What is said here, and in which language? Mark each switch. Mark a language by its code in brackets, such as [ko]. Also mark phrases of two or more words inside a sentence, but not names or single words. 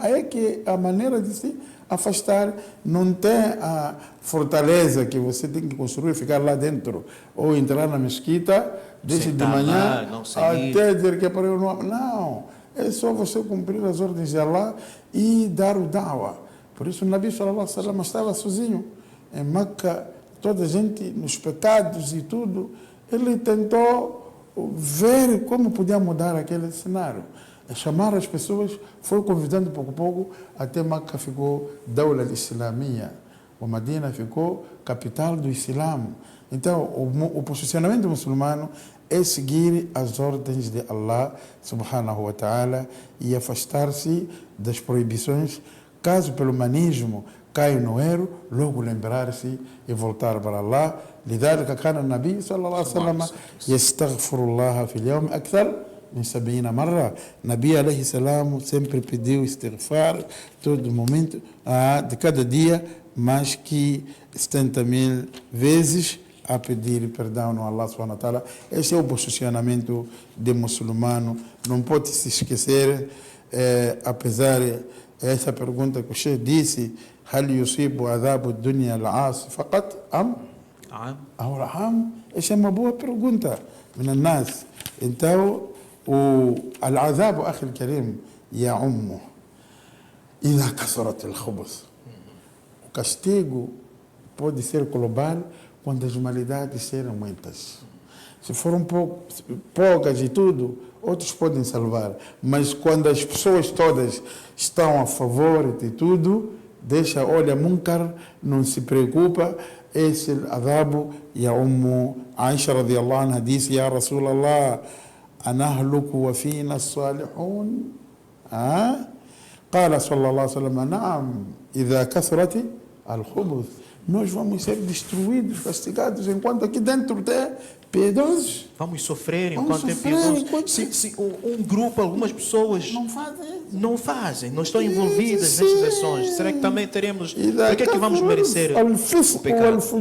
[pt] Aí é que a maneira de se afastar não tem a fortaleza que você tem que construir, ficar lá dentro ou entrar na mesquita, desde de manhã até dizer que é para eu não. Não, é só você cumprir as ordens de Allah e dar o da'wah. Por isso o Nabi [ar] صلى الله عليه وسلم [pt] estava sozinho em Meca, toda a gente nos pecados e tudo. Ele tentou ver como podia mudar aquele cenário. Chamar as pessoas, foi convidando pouco a pouco, até Meca ficou [ar] دولة إسلامية. [pt] O Medina ficou capital do Islã. Então, o posicionamento muçulmano é seguir as ordens de [ar] الله سبحانه وتعالى [pt] e afastar-se das proibições. Caso pelo humanismo caia no erro, logo lembrar-se e voltar para Allah. [ar] لذلك كان النبي صلى الله عليه وسلم يستغفر الله في اليوم أكثر من 70 مرة. نبي عليه السلام [pt] sempre pediu istighfar todo momento, de cada dia, mais que 70.000 vezes a pedir perdão no [ar] الله سبحانه وتعالى. [pt] Esse é o posicionamento de muçulmano. Não pode se esquecer, apesar essa pergunta que o Sheikh disse, [ar] هل يصيب عذاب الدنيا العاصي فقط أم أو العام؟ [pt] essa é uma boa pergunta [ar] من الناس. [pt] Então, [ar] العذاب أخي الكريم يعم إذا كثرت الخبث. [pt] O castigo pode ser global quando as malidades serem muitas. Se foram poucas e tudo, outros podem salvar. Mas quando as pessoas todas estão a favor de tudo, deixa, olha, munkar, não se preocupa, esse [ar] عذاب يعم. [pt] Aisha [ar] رضي الله عنها [pt] disse, [ar] يا رسول الله أنهلك وفينا الصالحون؟ قال صلى الله عليه وسلم نعم إذا كثرت الخبث. [pt] Nós vamos ser destruídos, castigados, enquanto aqui dentro tem piedosos. Vamos sofrer enquanto tem piedosos. Se um grupo, algumas pessoas não fazem, não estão envolvidas nessas ações, será que também teremos... Por que é que vamos merecer o pecado?